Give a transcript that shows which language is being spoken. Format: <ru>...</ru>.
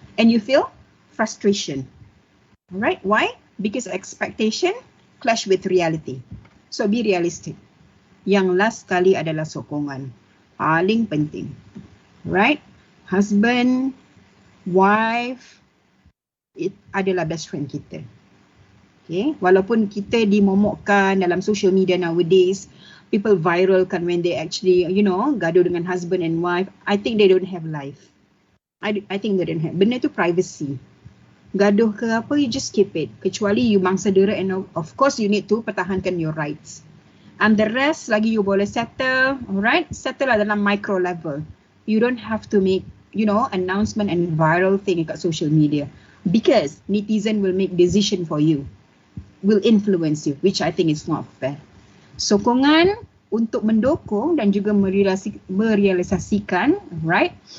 <en>And you feel frustration. Alright? Why? Because expectation clash with reality. So be realistic.</en> <ms>Yang last kali adalah sokongan. Paling penting. Right? Husband, wife, it adalah best friend kita. Okay? Walaupun kita dimomokkan dalam social media nowadays, people viralkan</ms> <en>when they actually,</en> <ms>gaduh dengan husband and wife.</ms> <en>I think they don't have life. I think they don't have.</en> <ms>Benda tu privacy. Gaduh ke apa, you just keep it. Kecuali you mangsa dera and of course you need to pertahankan your rights.</ms> <en>And the rest</en> <ms>lagi you boleh settle, alright? Settle lah dalam micro level.</ms> <en>You don't have to make, announcement and viral thing dekat social media. Because netizen will make decision for you. Will influence you, which I think is not fair.</en> <ms>Sokongan untuk mendukung dan juga merealisasikan, right?</ms>